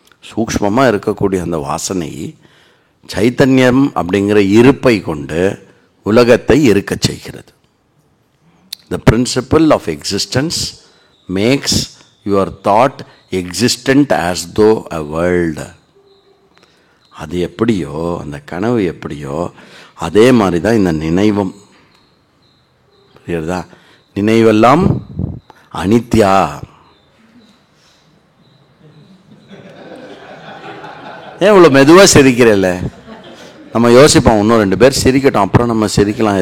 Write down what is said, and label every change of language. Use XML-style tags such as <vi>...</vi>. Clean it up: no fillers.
<ta>சூக்ஷ்மமாக இருக்கக்கூடிய அந்த வாசனை சைத்தன்யம் அப்படிங்கிற இருப்பை கொண்டு உலகத்தை இருக்க செய்கிறது.</ta> <en>The principle of existence makes your thought existent as though a world.</en> <ta>அது எப்படியோ, அந்த கனவு எப்படியோ அதே மாதிரி தான் இந்த நினைவும். புரியுறதா? நினைவெல்லாம் அனித்யா. ஏன் இவ்வளோ மெதுவாக சிரிக்கிறல்ல? நம்ம யோசிப்போம், இன்னும் 2 பேர் சிரிக்கட்டும், அப்புறம் நம்ம சிரிக்கலாம்.</ta>